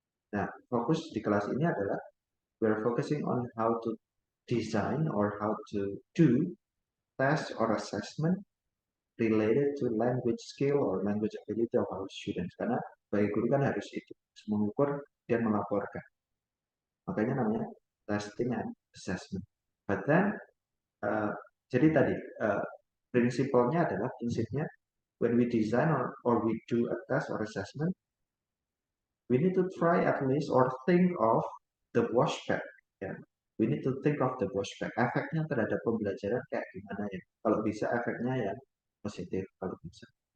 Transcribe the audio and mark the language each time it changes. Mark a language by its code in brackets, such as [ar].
[id] Nah, fokus di kelas ini adalah [en] we're focusing on how to design or how to do test or assessment related to language skill or language ability of our students. [id] Karena bagi guru kan harus itu, harus mengukur dan melaporkan. Makanya namanya testing and assessment. [en] But then, [id] jadi tadi prinsipnya adalah [en] when we design or we do a test or assessment, we need to try at least or think of the washback. Ya. We need to think of the washback. [id] Efeknya terhadap pembelajaran kayak gimana ya? Kalau bisa efeknya yang positif, kalau bisa.